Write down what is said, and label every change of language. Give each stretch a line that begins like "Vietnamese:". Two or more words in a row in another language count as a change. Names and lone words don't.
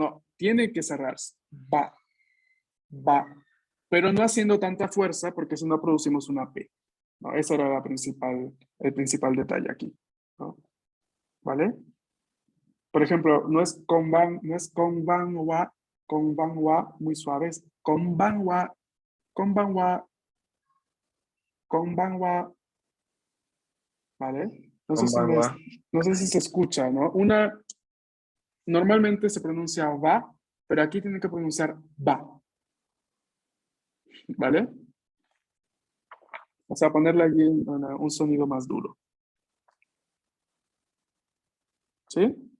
Spanish: No, tiene que cerrarse. Va. Pero no haciendo tanta fuerza porque si no producimos una P. ¿No? Ese era el principal detalle aquí. ¿No? ¿Vale? Por ejemplo, no es konbanwa muy suave, es konbanwa, konbanwa, ¿vale? Konbanwa. No sé si se escucha, ¿no? Normalmente se pronuncia va, pero aquí tiene que pronunciar va, ¿vale? O sea, ponerle allí un sonido más duro. ¿Sí?